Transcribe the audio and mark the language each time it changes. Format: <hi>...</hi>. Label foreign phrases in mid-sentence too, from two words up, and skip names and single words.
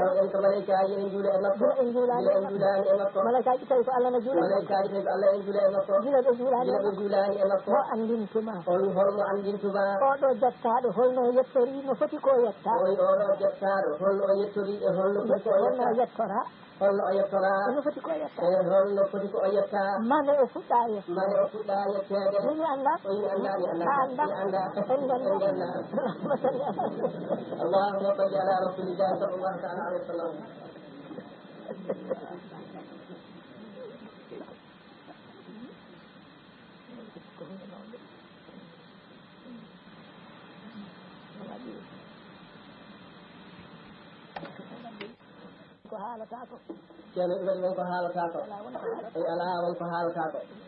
<ff>e makko en juulani e makko malaykaaji tawi ko Allah ne juula e makko juulaɓe juulani e makko ho andintuma holno andintuma oɗo jettaɗo holno yettori no foti ko yetta oɗo jettaɗo holno yettori e holno yettora holno o yettora holno foti ko yetta mane o fuɗɗa yetteede mi anda en ganda</ff> <ar>اللهم صل على رسول الله صلى الله تعالى عليه وسلم</ar> <ff>ko haalata ko ceerno ɗumen won ko haalata ko e alaa won ko haalata ko</ff>